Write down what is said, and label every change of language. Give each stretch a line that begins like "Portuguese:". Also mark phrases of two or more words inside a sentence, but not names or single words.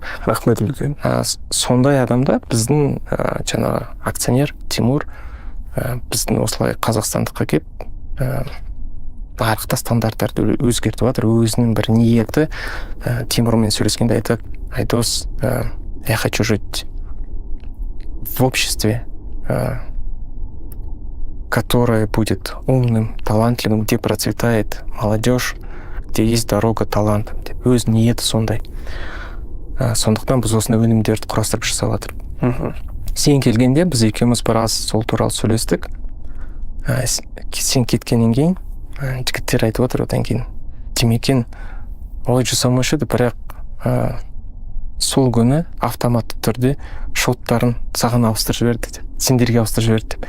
Kazakh: Рахмет үлкен. Сондай адамда біздің жаңағы акционер Тимур біздің осылай қазақстандыққа келіп нарықта стандарттарды өзгертіп жатыр. Өзінің бір ниеті. Тимурмен сөйлескенде айтады, Айдос,
Russian: я хочу жить в обществе которое будет умным, талантливым, где процветает молодежь, где есть дорога талантам
Kazakh: деп өз ниеті сондай. Сондықтан біз осындай өнімдерді құрастырып жасап жатырмыз. Сен келгенде біз екеуміз біраз сол туралы сөйлестік. Сен кеткеннен кейін жігіттер айтып отыр, одан кейін Демекен олай жасамаушы еді, бірақ сол күні автоматты түрде шоттарын саған ауыстырып жіберді деп, сендерге ауыстырып жіберді деп.